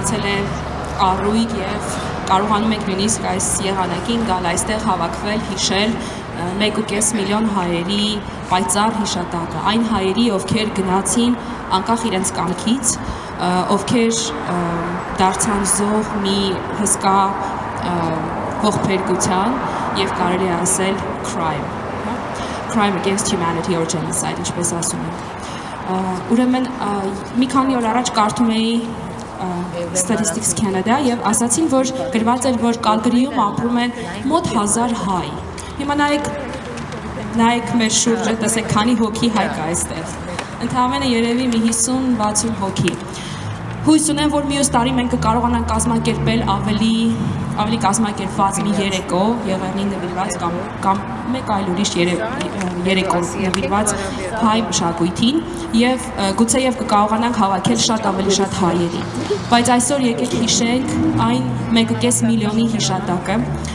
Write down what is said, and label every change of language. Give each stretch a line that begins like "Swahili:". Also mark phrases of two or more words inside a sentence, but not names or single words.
Armenian: է առույգ եւ կարողանում ենք նույնիսկ այս եղանակին գալ այստեղ հավաքվել, հիշել 1.5 միլիոն հայերի պայծառ հիշատակը, այն հայերի, ովքեր գնացին անկախ իրենց կամքից, ովքեր դարձան զոհ մի հսկա ողբերգության եւ կարելի է ասել
English: crime against humanity or genocide,
Armenian: ինչպես ասում են։ Ուրեմն մի քանի օր առաջ կարդում էի Statistics Canada եւ ասացին, որ գրված էր, որ Կալգարիում ապրում են մոտ 1000 հայ։ Հիմա նայեք մեր շուրջը, տեսեք քանի հոգի հայ կա այստեղ։ Ընդհանրապես երևի մի 50-60 հոգի։ Հույս ունեմ, որ մյուս տարի մենք կկարողանանք կազմակերպել ավելի կազմակերպված մի երեկո, Եղեռնին նվիրված կամ մեկ այլ ուրիշ երեկո նվիրված հայ մշակույթին եւ գուցեև կկարողանանք հավաքել շատ ավելի շատ հայերի։ Բայց այսօր եկեք հիշենք այն 1.5 միլիոնի հիշատակը,